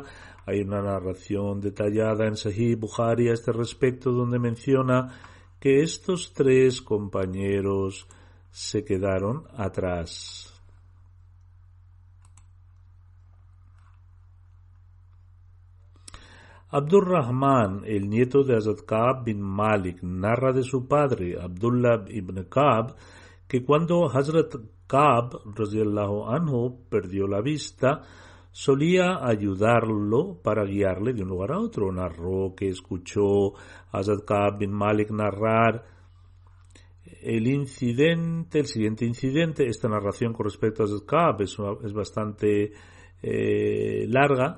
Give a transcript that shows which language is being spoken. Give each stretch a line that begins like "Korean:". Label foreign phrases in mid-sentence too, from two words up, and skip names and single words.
Spanish: Hay una narración detallada en Sahih Bukhari a este respecto, donde menciona que estos 3 compañeros se quedaron atrás. Abdurrahman, el nieto de Hazrat Ka'b bin Malik, narra de su padre, Abdullah ibn Ka'b, que cuando Hazrat Ka'b
Arabic: رضي الله عنه
Spanish: perdió la vista, solía ayudarlo para guiarle de un lugar a otro. Narró que escuchó a Hazrat Ka'b bin Malik narrar el siguiente incidente. Esta narración con respecto a Hazrat Ka'b es bastante larga.